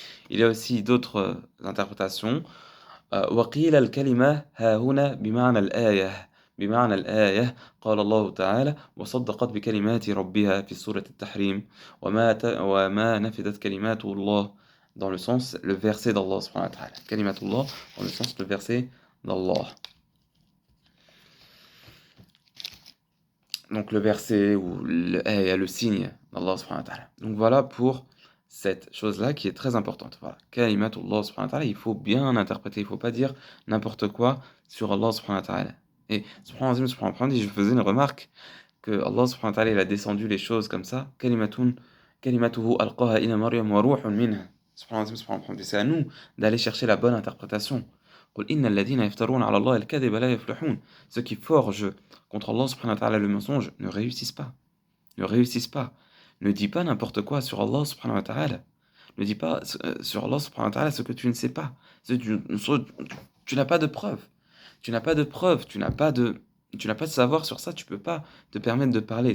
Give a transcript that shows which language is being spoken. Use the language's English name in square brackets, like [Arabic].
[French] Il y a aussi d'autres interprétations. [Arabic] وقيل الكلمة ها هنا بمعنى الآية قال الله تعالى وصدقت بكلمات ربها في سورة التحريم وما نفدت كلمات الله [French] dans le sens le verset d'Allah subhanahu wa ta'ala. Kalimatullah dans le sens le verset d'Allah. Donc le verset ou le signe d'Allah subhanahu wa ta'ala. Donc voilà pour cette chose-là qui est très importante. Voilà. Kalimatullah subhanahu wa ta'ala, il faut bien interpréter, il ne faut pas dire n'importe quoi sur Allah subhanahu wa ta'ala. Et subhanahu wa ta'ala, je faisais une remarque que Allah subhanahu wa ta'ala il a descendu les choses comme ça. [Arabic] Kalimatuhu alqaha ila Maryam wa ruhun minha. [French] Subhanahu wa ta'ala, c'est à nous d'aller chercher la bonne interprétation. [Arabic] قل إن الذين يفترون على الله الكذب لا يفلحون. [French] Ceux qui forgent contre Allah subhanahu wa ta'ala le mensonge ne réussissent pas. Ne dis pas n'importe quoi sur Allah subhanahu wa ta'ala. Ne dis pas sur Allah subhanahu wa ta'ala ce que tu ne sais pas. Tu n'as pas de preuve. Tu n'as pas de savoir sur ça, tu peux pas te permettre de parler.